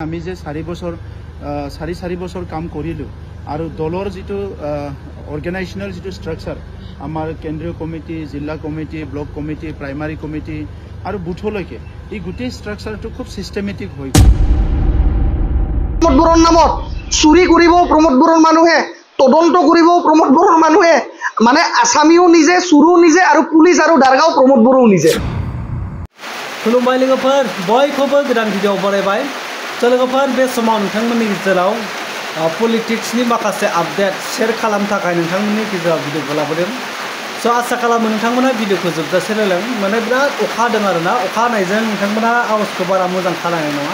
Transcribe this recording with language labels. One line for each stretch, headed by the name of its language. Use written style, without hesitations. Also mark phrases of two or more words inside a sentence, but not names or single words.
Assamese: আমি যে 4 বছৰ কাম কৰিলোঁ আৰু দলৰ যিটো অৰ্গেনাইজেশ্যনেল যিটো ষ্ট্ৰাকচাৰ আমাৰ কেন্দ্ৰীয় কমিটি, জিলা কমিটি,
English: block committee, primary committee
Assamese: আৰু বুথলৈকে এই গোটেই ষ্ট্ৰাকচাৰটো খুব চিষ্টেমেটিক হৈ গ'ল। প্ৰমোদ বৰৰ নামত চুৰি কৰিব প্ৰমোদ বৰৰ মানুহে, তদন্ত কৰিব প্ৰমোদ বৰৰ মানুহে, মানে আসামিও নিজে, চুৰো নিজে আৰু পুলিচ আৰু দাৰগাঁও প্ৰমোদ বৰও নিজে।
Bodo: खुलुमबाय लोगोफोर, बयखौबो गोदान भिडिअ बरायबाय। लोगोफोर, बे समाव नोंथांमोननि गेजेराव पलिटिक्सनि माखासे
English: update share
Bodo: खालामनो थाखाय नोंथांमोननि गेजेराव भिडिअखौ लाबोदों। आसा खालामो नोंथांमोना भिडिअखौ जोबजासे नायलां। माने बिराद अखा हादों आरोना, अखा हानायजों नोंथांमोना आवाजखौ बारा मोजां खोनानाय नङा।